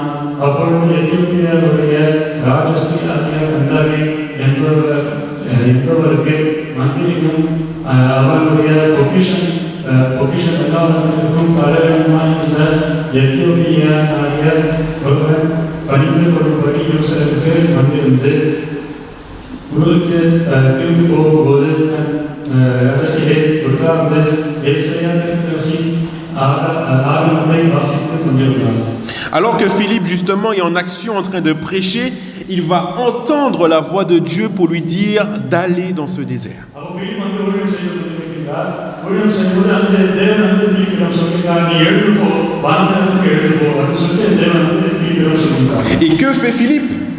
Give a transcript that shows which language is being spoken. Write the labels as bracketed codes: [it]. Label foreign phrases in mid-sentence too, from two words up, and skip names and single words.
[ta] அப்பொழுது எத்தியோப்பியாவுடைய ராஜஸ்ரீ ஆகிய கந்தாரி என்பவருக்கு மந்திரியும் அவருடைய பொக்கிஷம் எல்லாவற்றுக்கும் தலைவனுமாய் இருந்த எத்தியோப்பிய ஆகிய ஒருவன் பணிந்து கொள்ளும்படி யோசேப்புக்கு வந்திருந்து ஊருக்கு திரும்பி போகும்போது ரதத்திலே உட்கார்ந்து ஏசாயா தீர்க்கதரிசி ஆகமத்தை வாசித்துக் கொண்டிருந்தான். [fr] Alors que Philippe, justement, est en action en train de prêcher, il va entendre la voix de Dieu pour lui dire d'aller dans ce désert. Et que fait Philippe?